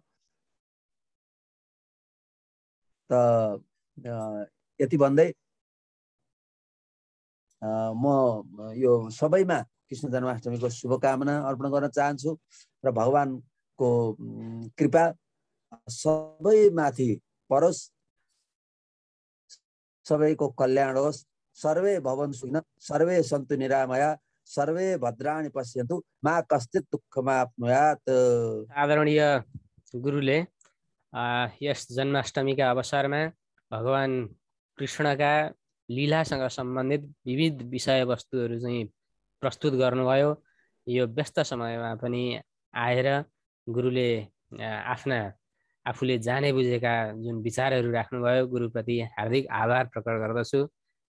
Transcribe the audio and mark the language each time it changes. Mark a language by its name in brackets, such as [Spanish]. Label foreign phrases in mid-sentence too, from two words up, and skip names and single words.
[Nepali] त यति भन्दै म यो सबैमा कृष्ण जन्माष्टमीको शुभकामना अर्पण गर्न चाहन्छु र भगवानको कृपा सबैमाथि परोस्, सबैको कल्याण होस्। [Sanskrit] सर्वे भवन्तु सुखिनः, सर्वे सन्तु निरामया, सर्वे भद्राणि पश्यन्तु, मा कश्चित् दुःखमाप्नुयात्। [Nepali] आदरणीय गुरुले यस जन्माष्टमीका अवसरमा भगवान कृष्णका लीलासँग सम्बन्धित विविध विषयवस्तुहरू चाहिँ प्रस्तुत गर्नुभयो। यो व्यस्त समयमा पनि आएर गुरुले आफूले जाने बुझेका जुन विचारहरू राख्नुभयो, गुरुप्रति हार्दिक आभार प्रकट गर्दछु।